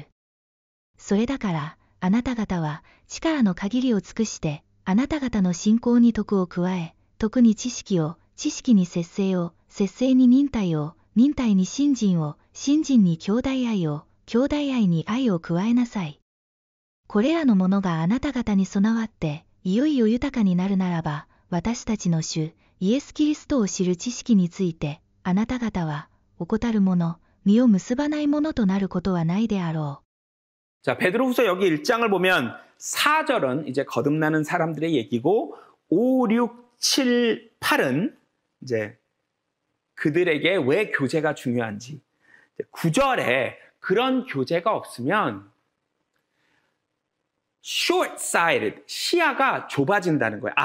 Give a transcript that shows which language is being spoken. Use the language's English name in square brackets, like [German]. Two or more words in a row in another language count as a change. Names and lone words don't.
[Japanese] それだから、あなた方は、力の限りを尽くして、あなた方の信仰に徳を加え、徳に知識を、知識に節制を、節制に忍耐を、忍耐に信心を、信心に兄弟愛を、兄弟愛に愛を加えなさい。これらのものがあなた方に備わって、いよいよ豊かになるならば、私たちの主、イエス・キリストを知る知識について、あなた方は、怠る者、実を結ばないものとなることはないであろう。 [Korean] 자, 베드로후서 여기 1장을 보면 4절은 이제 거듭나는 사람들의 얘기고 5, 6, 7, 8은 이제 그들에게 왜 교제가 중요한지 9절에 그런 교제가 없으면 short-sighted, 시야가 좁아진다는 거예요.